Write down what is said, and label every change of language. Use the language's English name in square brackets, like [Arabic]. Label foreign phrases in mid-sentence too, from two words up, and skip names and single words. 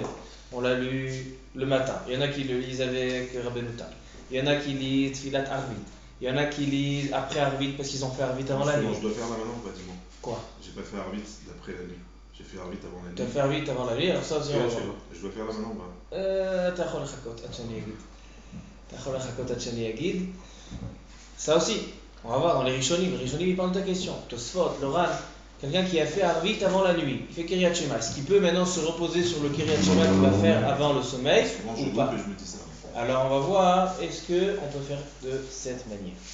[French] On l'a lu le matin. Il y en a qui le lisent avec Rabbeinu Tam. Il y en a qui lisent [Hebrew] תפילת ערבית. [French] Il y en a qui lisent après Arvit parce qu'ils ont fait Arvit avant la nuit. Je dois faire là maintenant, pratiquement. Quoi? J'ai pas fait Arvit d'après la nuit. J'ai fait Arvit avant la nuit. Tu as fait Arvit avant la nuit, alors ça aussi on va voir. Je dois faire là maintenant ou pas? [Hebrew] אתה יכול לחכות עד שאני אגיד. [French] Ça aussi, on va voir dans les Rishonim. Les Rishonim ils parlent de ta question. Tosfot, Loran, quelqu'un qui a fait Arvit avant la nuit, il fait Kiriyat Shema. Est-ce qu'il peut maintenant se reposer sur le Kiriyat Shema qu'il va faire avant le sommeil ou pas? Je me dis ça. Alors on va voir, est-ce qu'on peut faire de cette manière?